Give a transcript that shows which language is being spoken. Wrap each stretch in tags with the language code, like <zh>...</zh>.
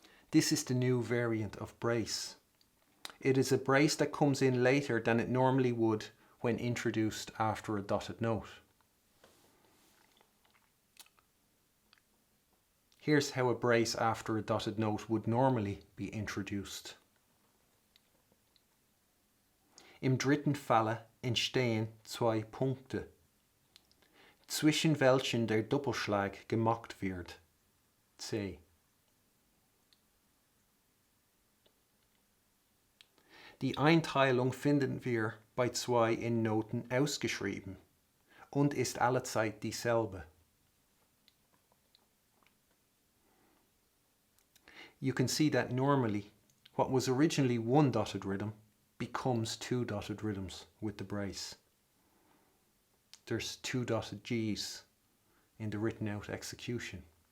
<en>This is the new variant of brace. It is a brace that comes in later than it normally would when introduced after a dotted note. Here's how a brace after a dotted note would normally be introduced.</en> <de>Im dritten Falle entstehen zwei Punkte, zwischen welchen der Doppelschlag gemacht wird. C. Die Einteilung finden wir bei 2 in Noten ausgeschrieben und ist allezeit dieselbe.</de> <en>You can see that normally what was originally 1 dotted rhythm becomes 2 dotted rhythms with the brace. There's 2 dotted Gs in the written out execution.</en>